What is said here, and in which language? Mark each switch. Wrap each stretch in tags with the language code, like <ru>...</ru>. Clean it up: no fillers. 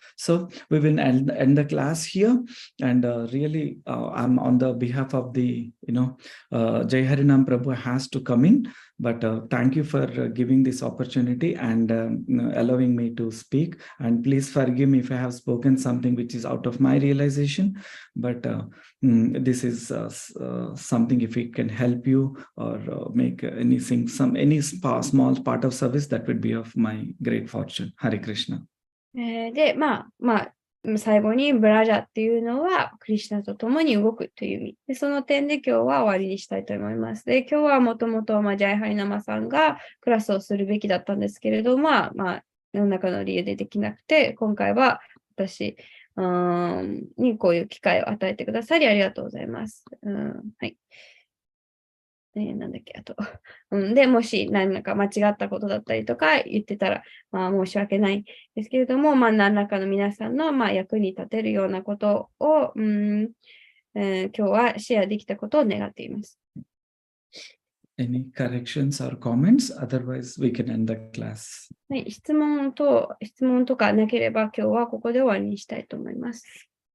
<en>So we will end the class here, and really, I'm on the behalf of the, Jai Harinam Prabhu has to come in, but thank you for giving this opportunity and allowing me to speak. And please forgive me if I have spoken something which is out of my realization, but this is something if it can help you or make anything, any small part of service, that would be of my great fortune. Hare Krishna.</en> <ja>で、最後にブラジャーっていうのはクリシュナと共に動くという意味。で、その点で今日は終わりにしたいと思います。で、今日はもともとジャイハリナマさんがクラスをするべきだったんですけれども、何らかの理由でできなくて、今回は私にこういう機会を与えてくださりありがとうございます。はい。なんだっけ、あと。で、もし何か間違ったことだったりとか言ってたら、申し訳ないですけれども、何らかの皆さんの、役に立てるようなことを、今日はシェアできたことを願っています。</ja> <en>Any corrections or comments? Otherwise, we can end the class.</en> <ja>はい、質問とかなければ、今日はここで終わりにしたいと思います。</ja>